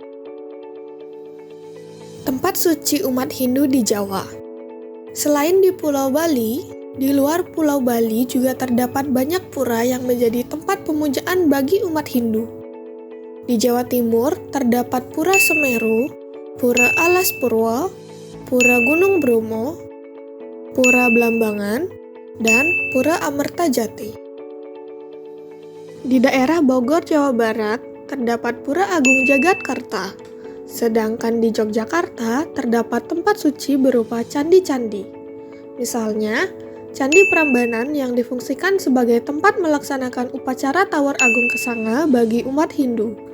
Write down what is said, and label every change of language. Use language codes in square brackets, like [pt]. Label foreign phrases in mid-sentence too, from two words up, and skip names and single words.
[id] Tempat suci umat Hindu di Jawa. Selain di Pulau Bali, di luar Pulau Bali juga terdapat banyak pura yang menjadi tempat pemujaan bagi umat Hindu. Di Jawa Timur terdapat Pura Semeru, Pura Alas Purwo, Pura Gunung Bromo, Pura Blambangan, dan Pura Amertajati. Di daerah Bogor, Jawa Barat terdapat Pura Agung Jagatkarta, sedangkan di Yogyakarta terdapat tempat suci berupa candi-candi. Misalnya, Candi Prambanan yang difungsikan sebagai tempat melaksanakan upacara Tawar Agung Kesanga bagi umat Hindu.